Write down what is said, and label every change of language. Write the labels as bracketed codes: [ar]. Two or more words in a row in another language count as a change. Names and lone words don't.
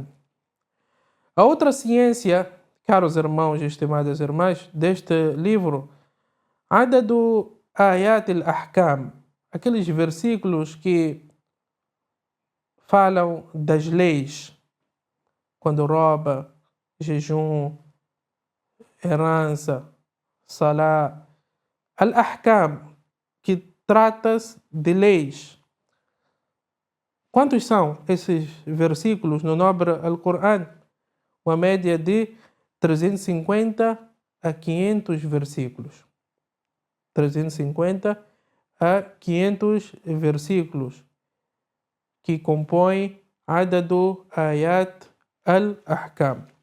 [pt] A outra ciência, caros irmãos e estimadas irmãs, deste livro, [ar] عدد آيات الأحكام, [pt] aqueles versículos que falam das leis, quando rouba, jejum, herança, salá, al-ahkam, que trata-se de leis. Quantos são esses versículos no nobre Al-Qur'an? Uma média de 350 a 500 versículos. 350 a 500 versículos que compõem [ar] عدد آيات الأحكام.